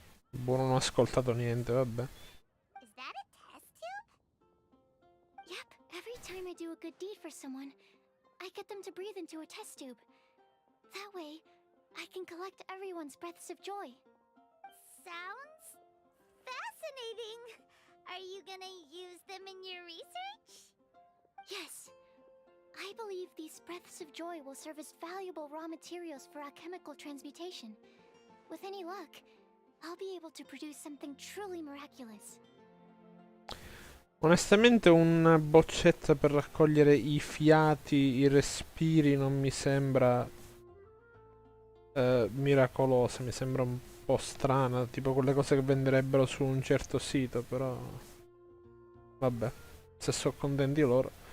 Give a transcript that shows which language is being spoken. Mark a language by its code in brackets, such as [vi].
[it] Boh, non ho ascoltato niente, vabbè. [en] Is that a test tube? Yep, every time I do a good deed for someone, I get them to breathe into a test tube. That way, I can collect everyone's breaths of joy. Sounds fascinating. Are you gonna use them in your research? Yes. I believe these breaths of joy will serve as valuable raw materials for alchemical transmutation. With any luck, I'll be able to produce something truly miraculous. [it] Onestamente una boccetta per raccogliere i fiati, i respiri non mi sembra miracolosa, mi sembra un po' strana, tipo quelle cose che venderebbero su un certo sito, però vabbè, se sono contenti loro.